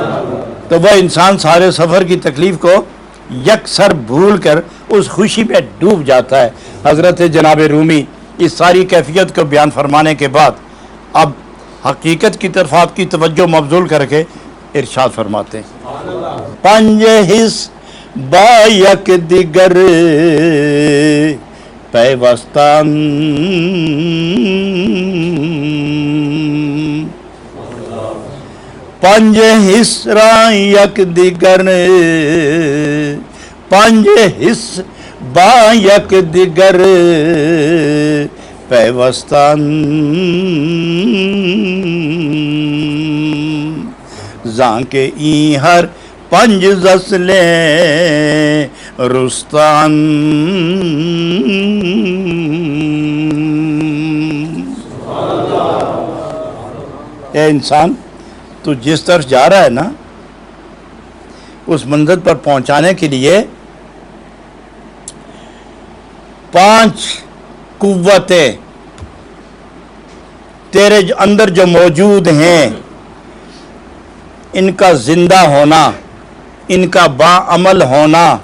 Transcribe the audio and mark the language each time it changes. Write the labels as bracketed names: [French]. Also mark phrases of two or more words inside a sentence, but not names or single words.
[Urdu] تو وہ انسان سارے سفر کی تکلیف کو یکسر بھول کر اس خوشی میں ڈوب جاتا ہے۔ حضرت جناب رومی اس ساری کیفیت کو بیان فرمانے کے بعد اب حقیقت کی طرف آپ کی توجہ مبذول کر کے ارشاد فرماتے ہیں، [Persian] پنج حص با یک دیگر پیوستان، پنج حص را یک دیگر، پنج حص با یک دیگر پیوستان، زاں کے این ہر پنج زسلیں رستان۔ [Urdu] اے انسان، تو جس طرف جا رہا ہے نا، اس منزل پر پہنچانے کے لیے 5 قوتیں تیرے اندر جو موجود ہیں ان کا زندہ ہونا، ان کا باعمل ہونا،